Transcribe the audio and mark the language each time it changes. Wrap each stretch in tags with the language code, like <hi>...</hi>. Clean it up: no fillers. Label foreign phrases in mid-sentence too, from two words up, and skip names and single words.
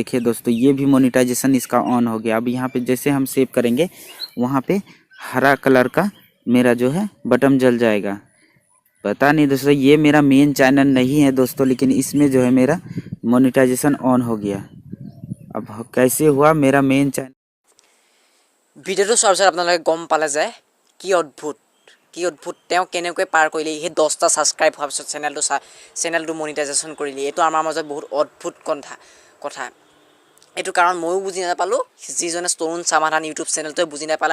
<hi>देखिए दोस्तों ये भी मोनेटाइजेशन इसका ऑन हो गया। अब यहाँ पे जैसे हम सेव करेंगे वहाँ पे हरा कलर का मेरा जो है बटन जल जाएगा। पता नहीं दोस्तों, ये मेरा मेन चैनल नहीं है दोस्तों, लेकिन इसमें जो है मेरा मोनेटाइजेशन ऑन हो गया। अब कैसे हुआ मेरा मेन चैनल</hi> <as>ভিডিঅ'টো চোৱাৰ পিছত আপোনালোকে গম পালে যে কি অদ্ভুত তেওঁ কেনেকৈ পাৰ কৰিলে সেই 10টা ছাবস্ক্ৰাইব হোৱাৰ পিছত চেনেলটো মনিটাইজেশ্যন কৰিলে। এইটো আমাৰ মাজত বহুত অদ্ভুত কথা এইটো কাৰণ ময়ো বুজি নাপালোঁ, যিজনে তৰুণ সমাধান ইউটিউব চেনেলটোৱে বুজি নাপালে।</as>